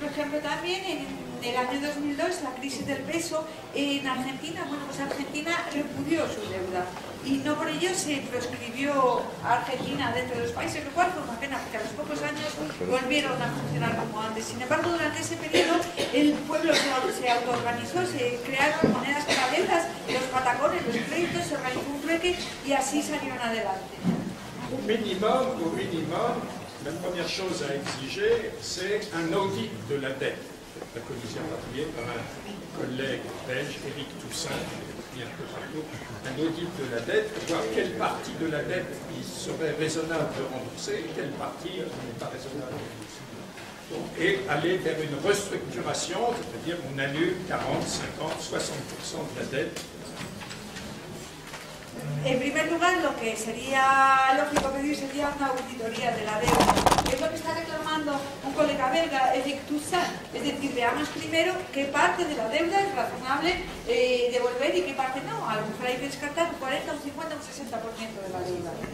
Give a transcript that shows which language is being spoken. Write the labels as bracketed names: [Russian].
[Spanish] ejemplo, también en el año 2002, la crisis del peso en Argentina, bueno, pues Argentina repudió su deuda y no por ello se proscribió a Argentina dentro de los países, lo cual fue una pena porque a los pocos años volvieron a funcionar como antes. Sin embargo, durante ese periodo el pueblo se autoorganizó, se crearon monedas paralelas, los patacones, los créditos, se organizó un trueque y así salieron adelante. [French] Au minimum, la première chose à exiger, c'est un audit de la dette. La commission appuyée par un collègue belge, Éric Toussaint, qui est un peu partout, un audit de la dette, voir quelle partie de la dette il serait raisonnable de rembourser et quelle partie n'est pas raisonnable de rembourser. Et aller vers une restructuration, c'est-à-dire on annule 40, 50, 60% de la dette. [Spanish] En primer lugar, lo que sería lógico pedir sería una auditoría de la deuda. Es lo que está reclamando un colega belga, Éric Toussaint. Es decir, veamos primero qué parte de la deuda es razonable devolver y qué parte no. A lo mejor hay que descartar un 40, un 50, un 60% de la deuda.